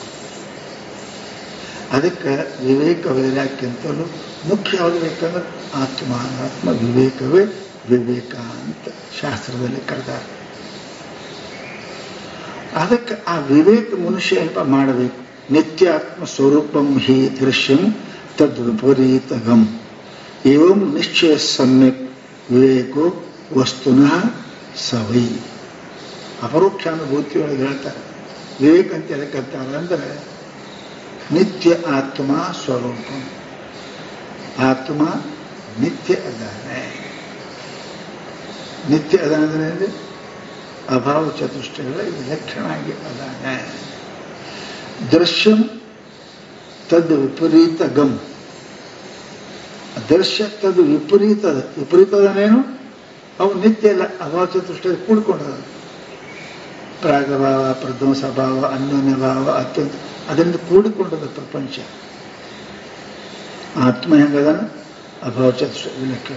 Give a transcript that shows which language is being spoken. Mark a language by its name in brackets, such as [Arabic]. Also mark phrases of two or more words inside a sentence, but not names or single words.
[Kannada] ಅದಕ್ಕೆ ವಿವೇಕ ವೈರಾಗ್ಯಕ್ಕಿಂತಲೂ ಮುಖ್ಯ ಯಾವುದು ಬೇಕಂದ್ರೆ ಆತ್ಮ ಅನಾತ್ಮ ವಿವೇಕವೇ ವಿವೇಕ ಅಂತ ಶಾಸ್ತ್ರದಲ್ಲಿ ಕರೆದಾರೆ. ಅದಕ್ಕೆ ಆ ವಿವೇಕ ಮನುಷ್ಯ ಏನಪ್ಪ ಮಾಡಬೇಕು. [Sanskrit] ನಿತ್ಯಾತ್ಮ ಸ್ವರೂಪಂ ಹಿ ದೃಶ್ಯಂ ತದ್ ವಿಪರೀತಗಂ ಏವಂ ನಿಶ್ಚಯ ಸಮ್ಯಕ್ ವಿವೇಕೋ ವಸ್ತುನಃ ಸವೈ. [Kannada] ಅಪರೋಕ್ಷಾನುಭೂತಿ ಒಳಗೆ ಹೇಳ್ತಾರೆ ವಿವೇಕ ಅಂತ ಹೇಳ್ತಾರೆ ಅಂದರೆ ನಿತ್ಯ ಆತ್ಮ ಸ್ವರೂಪ. ಆತ್ಮ ನಿತ್ಯ ಅದಾನೆ. ನಿತ್ಯ ಅದಾನೆ ಅಭಾವ ಚತುಷ್ಟಯಗಳ ವಿಲಕ್ಷಣ ಆಗಿ ಅದಾನೆ. [Sanskrit] ದೃಶ್ಯಂ ತದ್ ವಿಪರೀತ ಗಮ್. ದೃಶ್ಯ ತದ್ [Kannada] ವಿಪರೀತದ ವಿಪರೀತದನೇನು ಅವು ನಿತ್ಯ ಇಲ್ಲ, ಅಭಾವ ಚತುಷ್ಟಯ ಕೂಡ್ಕೊಂಡದ. ಪ್ರಾಗಭಾವ, ಪ್ರಧ್ವಂಸ ಭಾವ, ಅನ್ಯೋನ್ಯ ಭಾವ, ಅತ್ಯಂತ ಅದರಿಂದ ಕೂಡಿಕೊಂಡದ ಪ್ರಪಂಚ. ಆತ್ಮ ಹೆಂಗದ ಅಭಾವ ಚತುಷ್ಟಯ ವಿಲಕ್ಷಣ.